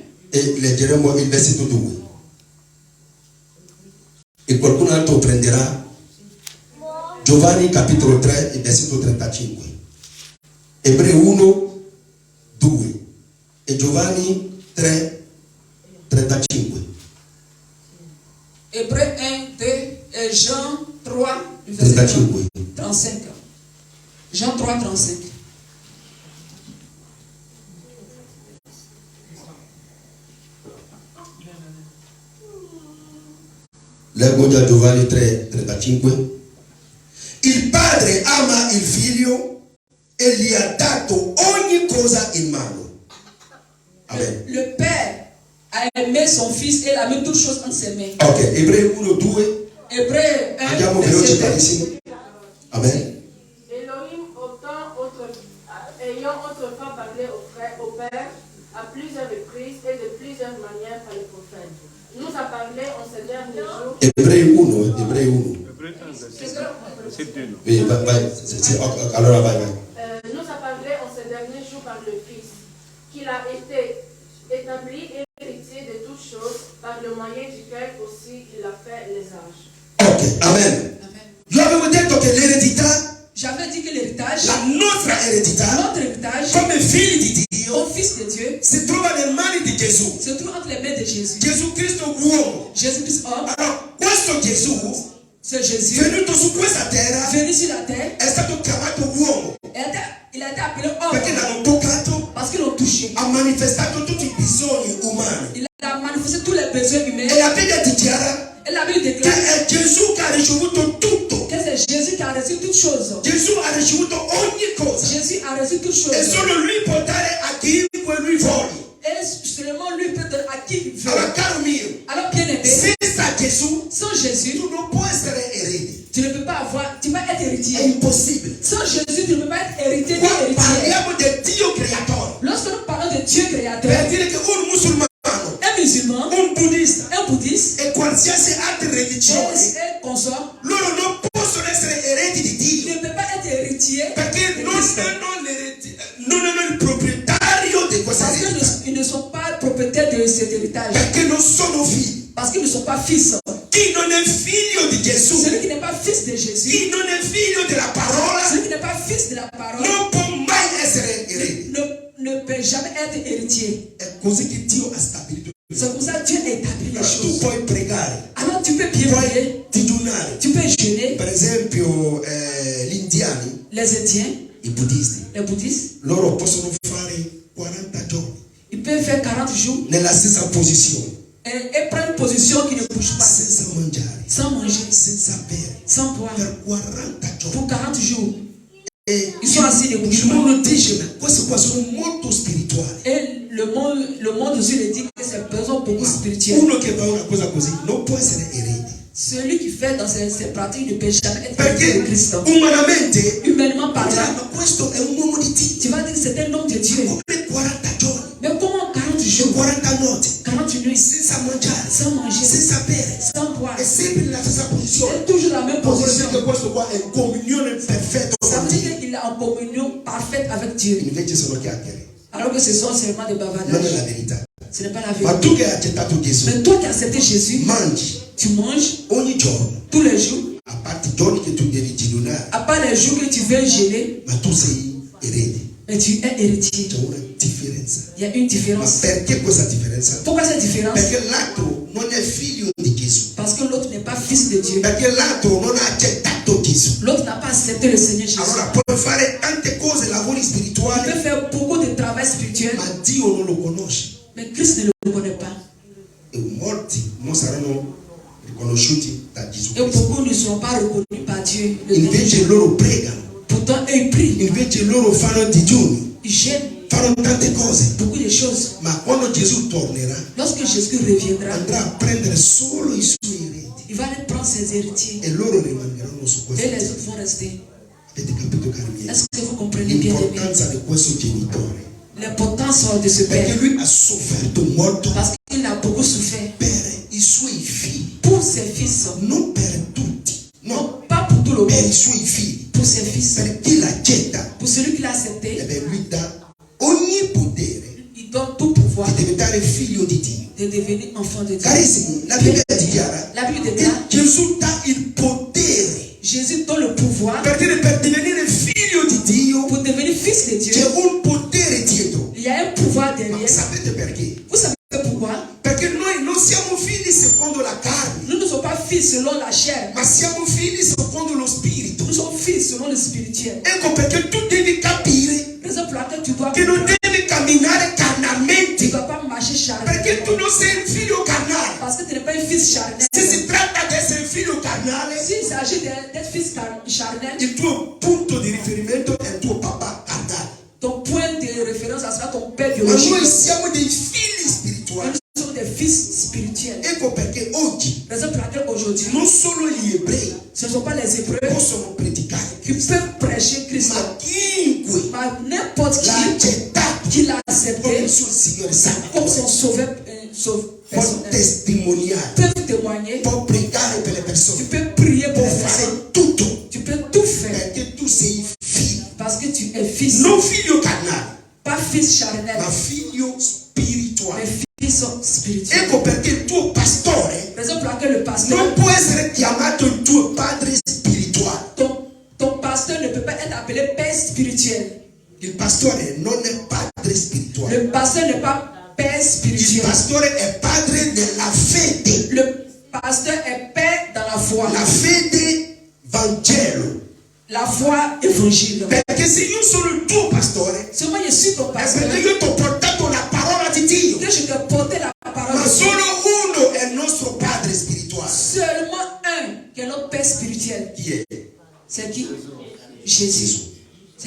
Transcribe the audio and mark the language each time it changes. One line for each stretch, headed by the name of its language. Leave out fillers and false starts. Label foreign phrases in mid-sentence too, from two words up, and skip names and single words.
Italian: e leggeremo il versetto 2. E qualcun altro prenderà Giovanni capitolo 3 e versetto 35. Ebrei 1, 2 e Giovanni 3, 35.
French: Hébreux 1, 2 et Jean 3, verset 35. 35. Jean 3, 35.
Italian: Leggo da Giovanni 3, 35. Il padre ama il figlio e gli ha dato ogni cosa in mano. Amen.
French: Le Père a aimé son Fils et il a mis toutes choses entre ses mains.
Italian: Ok, Ebrei 1, 2.
French: Hébreux 1,
Italian: Andiamo
French: verset
Italian: veloci
French: 2.
Italian: carissimi. Amen.
French: Elohim ayant autrefois parlé au Père à plusieurs reprises et de plusieurs manières par les prophètes, nous a parlé en ces derniers jours.
Italian: Ebrei 1, Ebrei 1. Oui, ok, allora vai.
French: Nous a parlé en ces derniers jours par le Fils, qu'il a été établi et héritier de toutes choses, par le moyen duquel aussi il a fait les âges.
Italian: Ok, amen. Io avevo detto che l'eredità,
French: J'avais dit que l'héritage,
Italian: la nostra eredità,
French: notre héritage,
Italian: come figli di Dio,
French: au Fils de Dieu,
Italian: si trova nelle mani di Gesù.
French: se trouve entre les mains de Jésus.
Italian: Gesù Cristo uomo.
French: Jésus-Christ homme,
Italian: Allora, questo Gesù,
French: c'est Jésus,
Italian: venuto su questa terra,
French: venu sur la terre,
Italian: è stato chiamato uomo
French: il a été appelé
Italian: perché
French: homme
Italian: l'hanno toccato,
French: parce qu'ils l'ont touché.
Italian: ha manifestato tutti i bisogni umani.
French: Il a manifesté tous les besoins humains.
Italian: E la Bibbia dichiara
French: Et la Bible
Italian: che
French: déclare
Italian: è Gesù che ha ricevuto tutto
French: que c'est c'est Jésus qui a reçu toutes choses.
Italian: Gesù ha ricevuto ogni cosa.
French: Jésus a reçu toutes choses.
Italian: E solo lui può dare a chiunque lui voglia.
French: Et seulement lui peut donner à qui il veut.
Italian: Allora, caro mio,
French: Alors, bien aimé,
Italian: senza Gesù
French: sans Jésus,
Italian: tu non puoi essere erede.
French: tu ne peux pas avoir, tu vas être
Italian: È
French: héritier.
Italian: impossibile.
French: Sans Jésus, tu ne peux pas être héritier ni
Italian: Qua
French: héritier.
Italian: parliamo del Dio creatore.
French: Lorsque nous parlons de Dieu créateur,
Italian: Per dire che un musulmano,
French: un musulman,
Italian: un buddista
French: un bouddhiste,
Italian: e qualsiasi altra religione,
French: et consort,
Italian: loro non possono essere eredi di Dio.
French: ne peut pas être héritier
Italian: Perché
French: de
Italian: non
French: Christ.
Italian: hanno il proprietario di questa
French: Parce
Italian: eredità.
French: qu'ils ne sont pas propriétaires de cet héritage.
Italian: Perché non sono figli.
French: Parce qu'ils ne sont pas fils.
Italian: Chi non è figlio di Gesù,
French: Celui qui n'est pas fils de Jésus,
Italian: chi non è figlio della parola,
French: celui qui n'est pas fils de la parole,
Italian: non può mai essere erede.
French: ne peut jamais être héritier.
Italian: È così che Dio ha stabilito.
French: C'est comme ça que Dieu a établi les
Italian: Tu
French: choses.
Italian: puoi pregare,
French: Alors tu peux bien prier,
Italian: puoi digiunare.
French: tu peux jeûner.
Italian: Per esempio, gli indiani,
French: Les Indiens,
Italian: i buddisti,
French: les bouddhistes,
Italian: loro possono fare 40 giorni
French: ils peuvent faire 40 jours
Italian: nella stessa posizione,
French: et prendre une position qui ne bouge pas,
Italian: senza mangiare,
French: sans manger,
Italian: senza bere,
French: sans boire,
Italian: per 40 giorni.
French: pour 40 jours.
Italian: E
French: Ils sont assis, ne
Italian: il
French: bougent pas.
Italian: mondo dice, ma questi qua sono molto spirituali.
French: Et le monde aussi le dit que ces personnes beaucoup
Italian: Ma
French: spirituelles.
Italian: uno che fa una cosa così non può essere erede.
French: Celui qui fait dans ces pratiques ne peut jamais être
Italian: Perché
French: héritier de Christ.
Italian: umanamente,
French: Humainement
Italian: ma
French: parlant,
Italian: questo è un uomo di Dio.
French: tu vas dire que c'est un homme de Dieu.
Italian: Come 40 giorni,
French: Mais comment 40 jours,
Italian: 40 notti,
French: 40 nuits,
Italian: senza mangiare,
French: sans manger,
Italian: senza bere,
French: sans boire,
Italian: è sempre nella stessa posizione.
French: c'est toujours la même
Italian: Vuol dire
French: position.
Italian: che questo qua è in comunione perfetta
French: Ça
Italian: con
French: veut
Italian: Dio.
French: dire qu'il est en communion parfaite avec Dieu.
Italian: Invece sono chiacchiere,
French: Alors que ce sont seulement des
Italian: non è
French: bavardages.
Italian: la verità.
French: Ce n'est pas la
Italian: Ma
French: vérité.
Italian: tu che hai accettato Gesù,
French: Mais toi qui as accepté Jésus,
Italian: mangi
French: tu manges
Italian: ogni giorno,
French: tous les jours.
Italian: a parte i giorni che tu devi digiunare,
French: À part les jours que tu veux jeûner,
Italian: ma tu sei erede.
French: mais tu es héritier.
Italian: C'è una differenza.
French: Il y a une
Italian: Ma
French: différence.
Italian: perché questa differenza?
French: Pourquoi cette différence?
Italian: Perché l'altro non è figlio di Gesù.
French: Parce que l'autre n'est pas fils de Dieu.
Italian: Perché l'altro non ha accettato Gesù.
French: L'autre n'a pas accepté le Seigneur Jésus.
Italian: Allora puoi fare tante cose, lavori
French: Il
Italian: spirituali,
French: peut faire beaucoup de travail spirituel,
Italian: ma Dio non lo conosce.
French: mais Christ ne le connaît pas.
Italian: E molti non saranno riconosciuti da Gesù
French: Et
Italian: Cristo.
French: beaucoup ne seront pas reconnus par Dieu.
Italian: Invece loro pregano,
French: Pourtant, eux, ils prient.
Italian: invece loro fanno digiuni,
French: Ils jeûnent
Italian: fanno tante cose.
French: beaucoup de choses.
Italian: Ma quando Gesù tornerà,
French: Lorsque Jésus reviendra,
Italian: andrà a prendere solo i suoi eredi
French: il va aller prendre ses héritiers.
Italian: e loro rimarranno su questo.
French: Et les autres vont rester.
Italian: Avete capito, cari miei?
French: Est-ce que vous comprenez bien aimé?
Italian: L'importanza di questo genitore.
French: L'importance de ce
Italian: Perché
French: père.
Italian: lui ha sofferto molto
French: Parce qu'il a beaucoup souffert
Italian: per i suoi figli,
French: pour ses fils.
Italian: non per tutti, no,
French: Non, pas pour tout le
Italian: per i
French: monde.
Italian: suoi figli.
French: Pour ses fils.
Italian: Per chi l'accetta,
French: Pour celui qui l'a accepté,
Italian: lui dà ogni potere
French: il donne tout pouvoir
Italian: di diventare figlio di Dio.
French: de devenir enfant de Dieu.
Italian: Carissimi, la Bibbia dichiara
French: La Bible
Italian: che
French: déclare,
Italian: Gesù dà il potere
French: Jésus donne le pouvoir
Italian: per divenire figlio di Dio.
French: pour devenir fils de
Italian: C'è
French: Dieu.
Italian: un potere dietro.
French: Il y a un pouvoir
Italian: Ma
French: derrière.
Italian: sapete perché?
French: Vous savez pourquoi?
Italian: Perché noi non siamo figli secondo la carne,
French: Nous ne sommes pas fils selon la chair.
Italian: ma siamo figli secondo lo spirito.
French: Nous sommes fils selon le spirituel.
Italian: Ecco perché tu devi capire
French: Raison pour laquelle tu dois
Italian: che non devi camminare
French: tu
Italian: carnalmente,
French: ne dois pas marcher
Italian: perché tu
French: charnel.
Italian: non sei un figlio carnale.
French: Parce que tu n'es pas un fils charnel.
Italian: Se si tratta di essere figlio carnale,
French: S'il s'agit d'être fils charnel,
Italian: il tuo punto di riferimento è il tuo papà carnale.
French: ton point de référence, ça sera ton père
Italian: Ma noi
French: biologique.
Italian: siamo dei figli spirituali.
French: Nous sommes des fils spirituels.
Italian: Ecco perché oggi
French: Raison pour laquelle aujourd'hui,
Italian: non solo gli ebrei
French: ce ne sont pas les Hébreux
Italian: possono predicare
French: qui
Italian: Cristo,
French: peuvent prêcher Christ.
Italian: ma chiunque
French: Mais n'importe
Italian: l'ha
French: qui
Italian: accettato
French: qui l'a
Italian: come
French: accepté
Italian: il suo Signore
French: comme
Italian: Santo
French: son sauveur
Italian: può
French: personnel,
Italian: testimoniare,
French: peut témoigner.
Italian: può pregare per le
French: Tu
Italian: persone,
French: peux prier pour
Italian: può
French: les personnes.
Italian: fare tutto
French: Tu peux tout faire
Italian: perché tu sei figlio,
French: parce que tu es fils.
Italian: non figlio carnale,
French: Pas fils charnel,
Italian: ma figlio spirituale.
French: mais fils spirituel.
Italian: Ecco perché il tuo pastore
French: Raison pour laquelle le pasteur,
Italian: non può essere chiamato il tuo padre spirituale.
French: ton pasteur ne peut pas être appelé père spirituel.
Italian: Il pastore non è padre spirituale.
French: Le pasteur n'est pas père
Italian: Il
French: spirituel.
Italian: pastore è padre della fede.
French: Le pasteur est père dans la foi.
Italian: La fede Vangelo.
French: La foi évangile.
Italian: Perché se io sono il tuo pastore,
French: Seulement je suis ton
Italian: è
French: pasteur.
Italian: perché io ti ho portato la parola di Dio.
French: Que je te portais la parole
Italian: Ma
French: de Dieu.
Italian: solo uno è il nostro padre spirituale.
French: Seulement un qui est notre père spirituel.
Italian: Chi è?
French: Jésus. C'est